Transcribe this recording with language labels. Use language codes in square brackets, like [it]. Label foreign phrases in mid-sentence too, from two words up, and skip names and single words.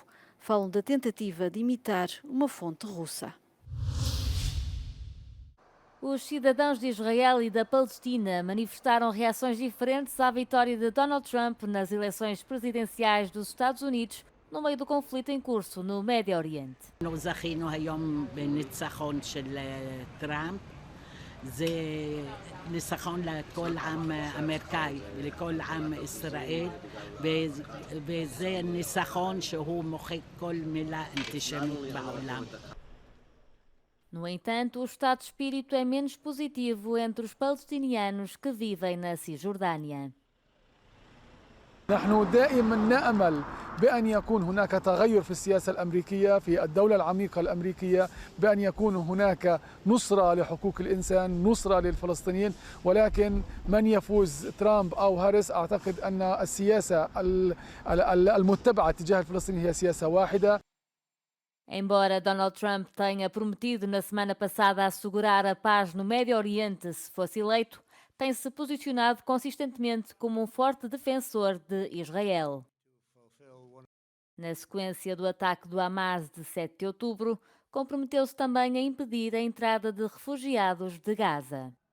[pt] Falam da tentativa de imitar uma fonte russa. Os cidadãos de Israel e da Palestina manifestaram reações diferentes à vitória de Donald Trump nas eleições presidenciais dos Estados Unidos, no meio do conflito em curso no Médio Oriente. [he] זכינו היום בניצחון של טראמפ. זה ניצחון לכל עם אמריקאי ולכל עם ישראל, וזה ניצחון שהוא מוחק כל מילה אנטישמית בעולם. [pt] No entanto, o estado de espírito é menos positivo entre os palestinianos que vivem na Cisjordânia. [ar] نحن دائما نأمل بأن يكون هناك تغير في السياسة الأمريكية في الدولة العميقة الأمريكية، بأن يكون هناك نصرة لحقوق الإنسان، نصرة للفلسطينيين، ولكن من يفوز ترامب أو هاريس أعتقد أن السياسة المتبعة تجاه الفلسطينيين هي سياسة واحدة. [pt] Embora Donald Trump tenha prometido na semana passada assegurar a paz no Médio Oriente se fosse eleito, tem-se posicionado consistentemente como um forte defensor de Israel. Na sequência do ataque do Hamas de 7 de outubro, comprometeu-se também a impedir a entrada de refugiados de Gaza.